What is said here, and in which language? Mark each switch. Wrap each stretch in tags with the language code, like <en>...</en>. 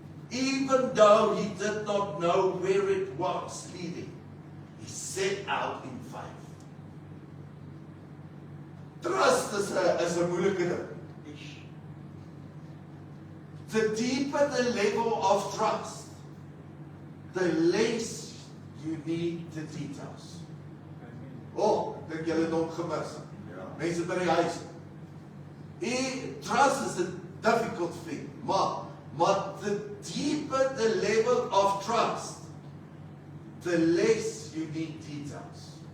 <en>even though he did not know where it was leading, he set out in faith.</en> <af>Trust is 'n moeilike ding.</af> <en>The deeper the level of trust, the less you need the details.</en> <af>Oh, ek dink julle het hom gemis. Mense by die huis.</af> <en>Trust is a difficult thing, but the deeper the level of trust, the less you need details.</en>